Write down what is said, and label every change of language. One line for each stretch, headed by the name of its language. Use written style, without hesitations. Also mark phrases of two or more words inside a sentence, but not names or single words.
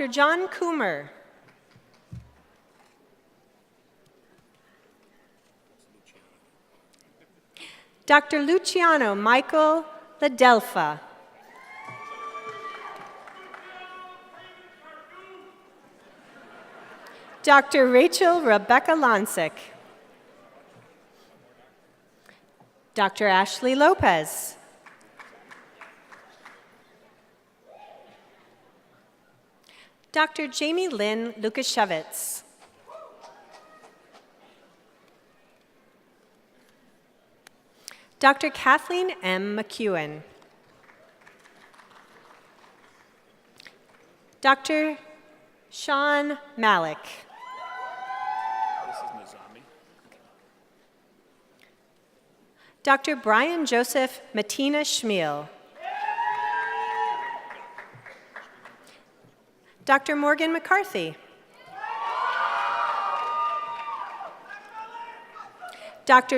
English: John Coomer. Dr. Luciano Michael Ladelfa. Dr. Rachel Rebecca Lonsick. Dr. Ashley Lopez. Dr. Jamie Lynn Lukashevitz. Dr. Kathleen M. McEwen. Dr. Sean Malik. This is Nizami. Dr. Brian Joseph Matina Schmiel. Dr. Morgan McCarthy. Dr.